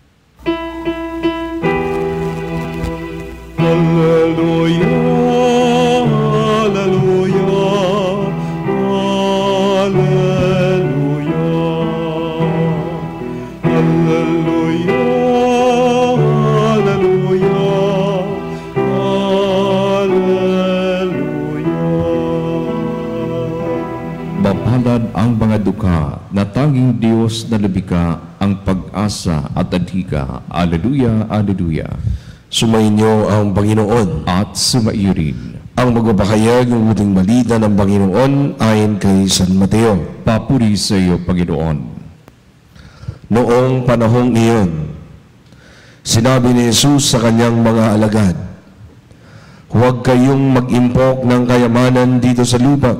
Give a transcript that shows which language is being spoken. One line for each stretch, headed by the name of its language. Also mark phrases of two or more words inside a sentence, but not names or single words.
Latin: Alleluia, alleluia, alleluia, alleluia, alleluia, alleluia.
Filipino: Mapalad ang mga dukha na tanging Diyos na lumikha ang pag-asa at adhika.
Latin: Alleluia, alleluia.
Filipino: Sumainyo ang Panginoon. At sumaiyo rin. Ang magpapahayag ng muling balita ng Panginoon ayon kay San Mateo. Papuri sa iyo, Panginoon. Noong panahong iyon, sinabi ni Jesus sa kanyang mga alagad, "Huwag kayong mag-impok ng kayamanan dito sa lupa.